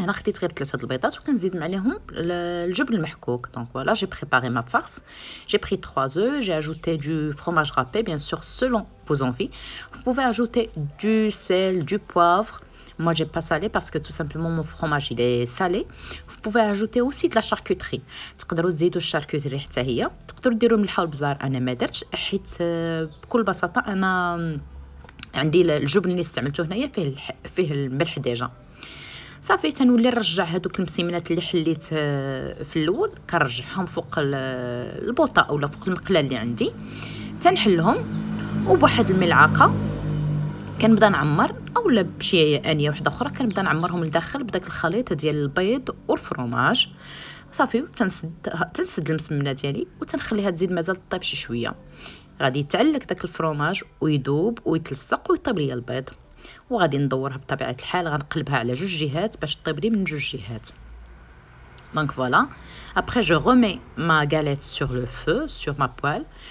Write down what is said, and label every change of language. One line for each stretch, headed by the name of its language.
Arabic: انا هنا خديت غير 3 البيضات وكنزيد عليهم الجبن المحكوك.
French: دونك voilà, j'ai préparé ma farce. J'ai pris 3 œufs, j'ai ajouté du fromage râpé, bien sûr selon vos envies. Vous pouvez ajouter du sel, du poivre. Moi, j'ai pas salé parce que tout simplement mon fromage il est salé. Vous pouvez ajouter aussi de la charcuterie.
Arabic: تقدروا تزيدوا الشاركوتري حتى هي، تقدروا ديروا الملح والبزار. انا ما درتش حيت بكل بساطه انا عندي الجبن اللي استعملته هنايا فيه الملح ديجا. صافي تنولي نرجع هذوك المسمنات اللي حليت في الاول، كنرجعهم فوق البوطه اولا فوق المقله اللي عندي، تنحلهم وبواحد الملعقه كنبدا نعمر، اولا بشي انيه واحده اخرى كنبدا نعمرهم لداخل بداك الخليط ديال البيض والفرماج. صافي تنسد المسمنه ديالي وتنخليها تزيد مازال طيب شي شويه. غادي يتعلق داك الفرماج ويذوب ويتلصق ويطيب ليا البيض، وغادي ندورها بطبيعه الحال غنقلبها على 2 جهات باش طيب لي من 2 جهات.
French: Donc voilà, après je remets ma galette sur le feu, sur ma poêle.